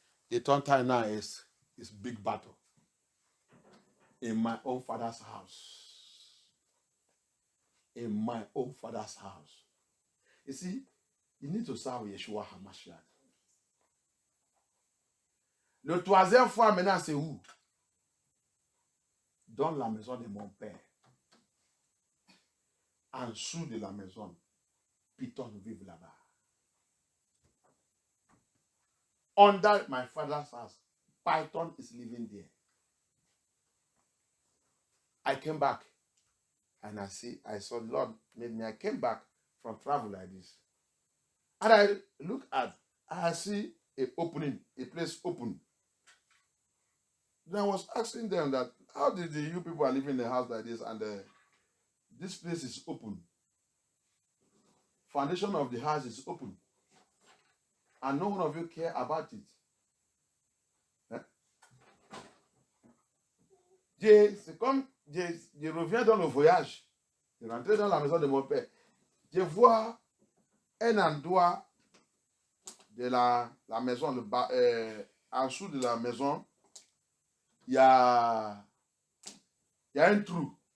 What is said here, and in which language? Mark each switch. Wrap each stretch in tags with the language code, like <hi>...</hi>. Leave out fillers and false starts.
<en>The third time now is big battle in my own father's house. In my own father's house. You see, you need to serve Yeshua HaMashiach.</en> <fr>Le troisième fois maintenant, c'est où? Dans la maison de mon père. En dessous de la maison, Python vit là-bas.</fr> <en>Under my father's house, Python is living there. I came back and I saw Lord made me. I came back from travel like this. And I see a place open. Then I was asking them that, how did you people are living in a house like this and this place is open? Foundation of the house is open. And no one of you care about it.</en> <fr>C'est comme je reviens dans le voyage. Je rentre dans la maison de mon père. Je vois un endroit de la maison, en dessous de la maison, il y a un trou.</fr>